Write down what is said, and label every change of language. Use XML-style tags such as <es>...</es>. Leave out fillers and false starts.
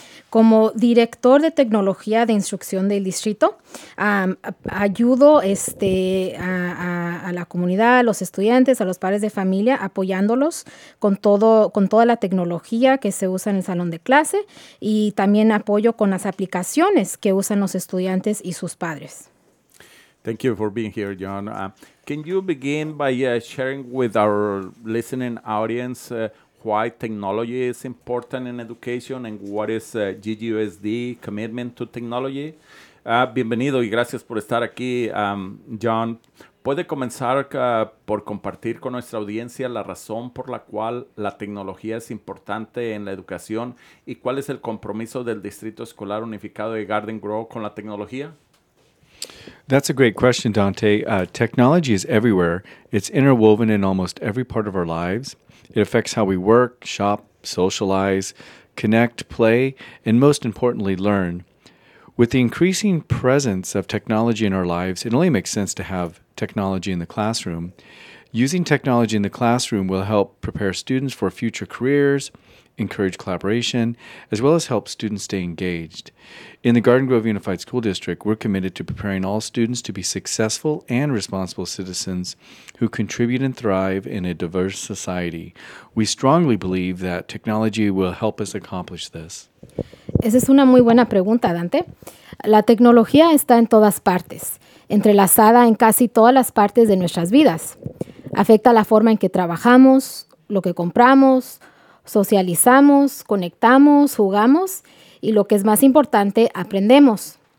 <es>Como director de tecnología de instrucción del distrito, ayudo a la comunidad, a los estudiantes, a los padres de familia, apoyándolos con toda la tecnología que se usa en el salón de clase, y también apoyo con las aplicaciones que usan los estudiantes y sus padres.</es> <en>Thank you for being here, John. Can you begin by sharing with our listening audience why technology is important in education and what is GGUSD commitment to technology?</en> <es>Bienvenido y gracias por estar aquí, John. ¿Puede comenzar por compartir con nuestra audiencia la razón por la cual la tecnología es importante en la educación y cuál es el compromiso del Distrito Escolar Unificado de Garden Grove con la tecnología?</es> <en>That's a great question, Dante. Technology is everywhere. It's interwoven in almost every part of our lives. It affects how we work, shop, socialize, connect, play, and most importantly, learn. With the increasing presence of technology in our lives, it only makes sense to have technology in the classroom. Using technology in the classroom will help prepare students for future careers, encourage collaboration, as well as help students stay engaged. In the Garden Grove Unified School District, we're committed to preparing all students to be successful and responsible citizens who contribute and thrive in a diverse society. We strongly believe that technology will help us accomplish this.</en> <es>Esa es una muy buena pregunta, Dante. La tecnología está en todas partes, entrelazada en casi todas las partes de nuestras vidas. Afecta la forma en que trabajamos, lo que compramos, socializamos, conectamos, jugamos y, lo que es más importante, aprendemos.</es>